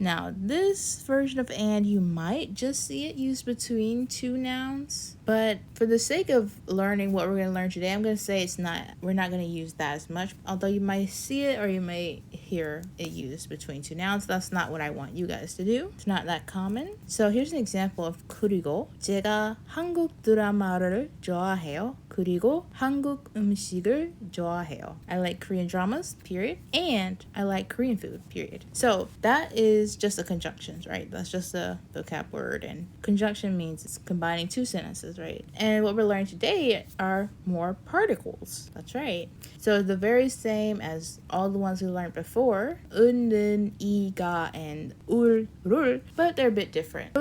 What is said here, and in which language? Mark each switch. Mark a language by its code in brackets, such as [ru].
[en] Now this version of and, you might just see it used between 2 nouns. But for the sake of learning what we're going to learn today, I'm going to say we're not going to use that as much. Although you might see it or you may hear it used between 2 nouns. That's not what I want you guys to do. It's not that common. So here's an example of kurigo. [ko] 제가 한국 드라마를 좋아해요. 그리고 한국 음식을 좋아해요. [en] I like Korean dramas, period. And I like Korean food, period. So that is just a conjunction, right? That's just a vocab word. And conjunction means it's combining 2 sentences, right? And what we're learning today are more particles. That's right. So the very same as all the ones we learned before, 은, 이가, and 울, 룰, but they're a bit different.